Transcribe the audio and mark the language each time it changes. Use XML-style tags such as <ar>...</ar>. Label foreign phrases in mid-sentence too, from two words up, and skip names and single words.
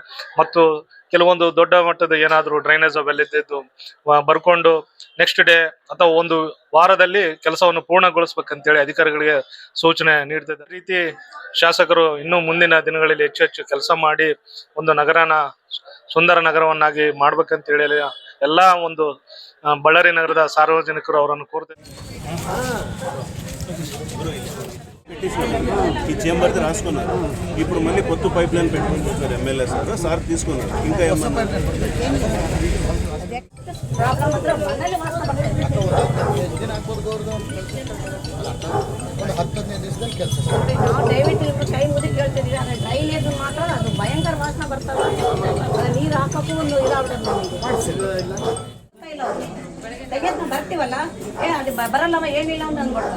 <kn>ಮತ್ತು ಕೆಲವೊಂದು ದೊಡ್ಡ ಮಟ್ಟದ ಏನಾದರೂ ಡ್ರೈನೇಜ್ ಅವೆಲ್ಲ ಇದ್ದಿದ್ದು ಬರ್ಕೊಂಡು</kn> <en>next day</en> <kn>ಅಥವಾ ಒಂದು ವಾರದಲ್ಲಿ ಕೆಲಸವನ್ನು ಪೂರ್ಣಗೊಳಿಸ್ಬೇಕಂತೇಳಿ ಅಧಿಕಾರಿಗಳಿಗೆ ಸೂಚನೆ ನೀಡ್ತಿದ್ದಾರೆ. ರೀತಿ ಶಾಸಕರು ಇನ್ನೂ ಮುಂದಿನ ದಿನಗಳಲ್ಲಿ ಹೆಚ್ಚು ಕೆಲಸ ಮಾಡಿ ಒಂದು ನಗರನ ಸುಂದರ ನಗರವನ್ನಾಗಿ ಮಾಡ್ಬೇಕಂತೇಳಿ ಎಲ್ಲ ಒಂದು ಬಳ್ಳಾರಿ ನಗರದ ಸಾರ್ವಜನಿಕರು ಅವರನ್ನು కోరుతారు.</kn> <te>ఈ చేంబర్ రాసుకున్నారు. ఇప్పుడు మళ్ళీ కొత్త పైప్ లైన్ పెట్టుకుంటున్నారు MLA సార్ తీసుకున్నారు. ఇంకా ఏమన్నా</te> <kn>ದಯವಿಟ್ಟು ಕೈ ಮುಗಿ ಕೇಳ್ತಿದ್ದೀರಾ, ಡ್ರೈನೇಜ್ ಮಾತ್ರ ಅದು ಭಯಂಕರ ವಾಸನೆ ಬರ್ತದೆ. ನೀರು ಹಾಕೋಕ್ಕೂ ಒಂದು ತೆಗೆದು ಬರ್ತೀವಲ್ಲ, ಅದು ಬರಲ್ಲವ ಏನಿಲ್ಲ ಅಂತ ಅಂದ್ಬಿಡ್ತಾರೆ.</kn>